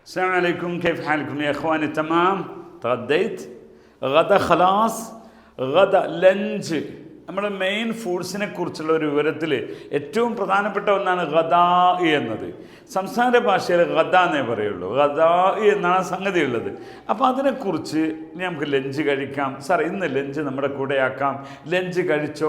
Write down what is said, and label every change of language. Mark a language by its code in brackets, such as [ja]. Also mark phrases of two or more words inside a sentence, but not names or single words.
[ar] السلام عليكم، كيف حالكم يا اخواني؟ تمام؟ تغديت؟ غدا خلاص؟ [ml] غدا ലഞ്ച് നമ്മുടെ [en] main foods [ml] കുറിച്ചുള്ള ഒരു വിവരത്തിൽ ഏറ്റവും പ്രധാനപ്പെട്ട ഒന്നാണ് ഗദാ എന്നത്. സംസാര ഭാഷയിൽ ഗദാ എന്നേ പറയുള്ളൂ. ഗദാ എന്നാണ് സംഗതി ഉള്ളത്. അപ്പോൾ അതിനെക്കുറിച്ച് നമുക്ക് ലഞ്ച് കഴിക്കാം. സാർ ഇന്ന് ലഞ്ച് നമ്മുടെ കൂടെയാക്കാം. ലഞ്ച് കഴിച്ചോ?